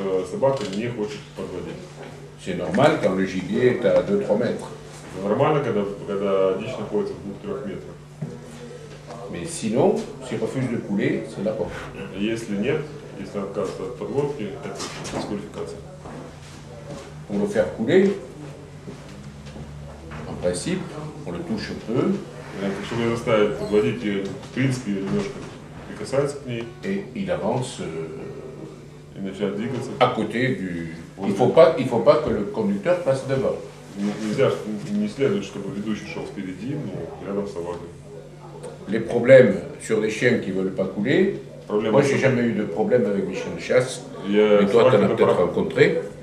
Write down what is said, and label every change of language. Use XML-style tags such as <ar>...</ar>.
<ru>Собака не хочет подводить.</ru> <fr>C'est normal quand le gibier est à 2-3 mètres.</fr> <ru>Нормально, когда дичь находится в 2-3 метрах.</ru> <fr>Mais sinon, s'il refuse de couler, c'est la porte.</fr> <ru>Если нет, если он отказывается от подводки, это дисквалификация.</ru> <fr>Pour le faire couler, en principe, on le touche un peu.</fr> <ru>Чтобы заставить подводить, в принципе, немножко прикасается к ней.</ru> <fr>Et il avance</fr> <ru>и начинает двигаться.</ru> <fr>À côté du... Il faut pas que le conducteur passe devant.</fr> <ru>Не следует, чтобы ведущий шел впереди, но рядом с собакой.</ru> <fr>Les problèmes sur les chiens qui ne veulent pas couler, moi j'ai jamais eu de problème avec les chiens de chasse, mais toi tu en as peut-être rencontré.</fr>